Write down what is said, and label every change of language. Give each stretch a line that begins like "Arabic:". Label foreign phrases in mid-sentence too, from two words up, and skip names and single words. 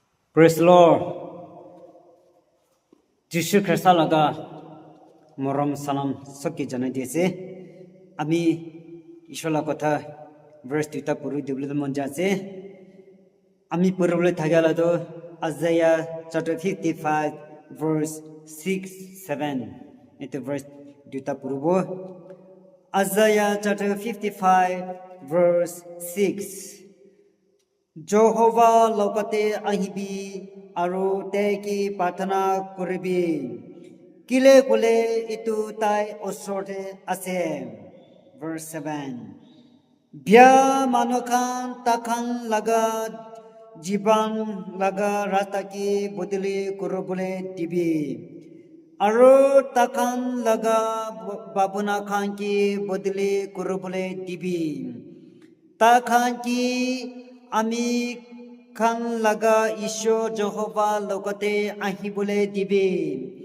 English: Praise the Lord.
Naga Pidgin: Jishu Krista laga moram salam sakki janai dise. Ami Ishola kotha verse 2 puru diblu mon jase. Ami purule thagala do Isaiah
English: chapter 55 verse 6-7.
Naga Pidgin: Itu verse 2 puru bo. Isaiah
English: chapter 55 verse 6.
Naga Pidgin: Jehovah lokate ahibi aru teki patana kuribi kile kule itu tai osorte ase. Verse 7. Bia manokan takan laga jiban laga rataki bodili kurubule dibi aru takan laga babuna kanki bodili kurubule dibi takan ki Ami kan laga Isho Jehovah lokate ahibule dibi.